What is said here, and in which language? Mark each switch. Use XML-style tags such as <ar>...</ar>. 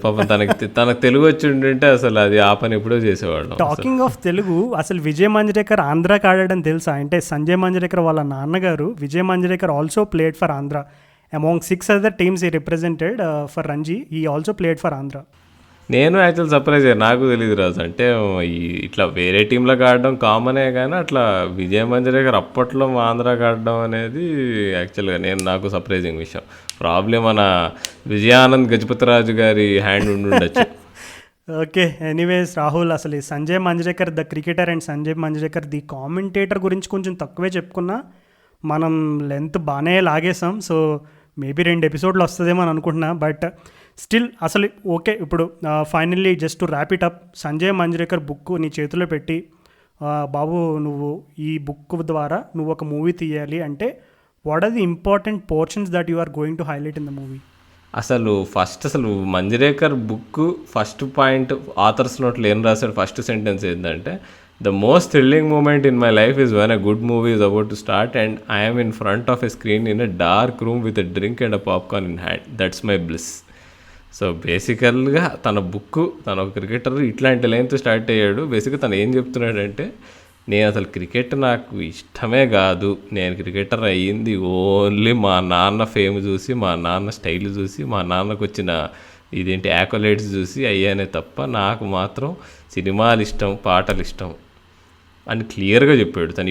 <te>పాపం తనకు తెలుగు వచ్చి ఉంటే అసలు అది ఆ పని ఎప్పుడో చేసేవాడు. టాకింగ్ ఆఫ్ తెలుగు, అసలు విజయ్ మంజ్రేకర్ ఆంధ్రాకి ఆడాడని తెలుసా? అంటే సంజయ్ మంజ్రేకర్ వాళ్ళ నాన్నగారు Vijay Manjrekar</te> <en>Also played for Andhra. Among 6 other teams he represented for Ranji, he also played for Andhra.</en> <te>నేను యాక్చువల్ సర్ప్రైజ్ అయ్యాను, నాకు తెలియదు రాజు. అంటే ఇట్లా వేరే టీంలోకి ఆడడం కామనే, కానీ అట్లా విజయ్ మంజ్రేకర్ అప్పట్లో ఆంధ్రాకి ఆడడం అనేది యాక్చువల్గా నాకు సర్ప్రైజింగ్ విషయం. ప్రాబ్లం మన విజయానంద్ గజపతిరాజు గారి హ్యాండ్ ఉండొచ్చు. ఓకే, ఎనీవేస్ రాహుల్, అసలు Sanjay Manjrekar the cricketer and Sanjay Manjrekar the commentator గురించి కొంచెం తక్కువే చెప్పుకున్నా, మనం లెంత్ బాగానే లాగేసాం. సో మేబీ 2 ఎపిసోడ్లు వస్తుందేమో అని అనుకుంటున్నా. బట్ స్టిల్ అసలు ఓకే, ఇప్పుడు finally</te> <en>just to wrap it up,</en> <te>Sanjay Manjrekar book నీ చేతిలో పెట్టి, బాబు నువ్వు ఈ బుక్ ద్వారా నువ్వు ఒక మూవీ తీయాలి అంటే</te> <en>What are the important portions that you are going to highlight in the movie?</en> <te>అసలు Manjrekar book first point authors నోట్లో ఏం రాశాడు, ఫస్ట్ సెంటెన్స్ ఏంటంటే,</te> <en>the most thrilling moment in my life is when a good movie is about to start and I am in front of a screen in a dark room with a drink and a popcorn in hand. That's my bliss.</en> <te>So బేసికల్గా తన book, తన ఒక cricketer ఇట్లాంటి లైన్తో start అయ్యాడు. బేసిక్గా తను ఏం చెప్తున్నాడంటే, నేను అసలు క్రికెట్ నాకు ఇష్టమే కాదు, నేను క్రికెటర్ అయ్యింది ఓన్లీ మా నాన్న ఫేమ్ చూసి, మా నాన్న స్టైల్ చూసి, మా నాన్నకు వచ్చిన ఇదేంటి యాకోలైట్స్ చూసి అయ్యానే తప్ప నాకు మాత్రం సినిమాలు ఇష్టం, పాటలు ఇష్టం అని క్లియర్గా చెప్పాడు తను.</te>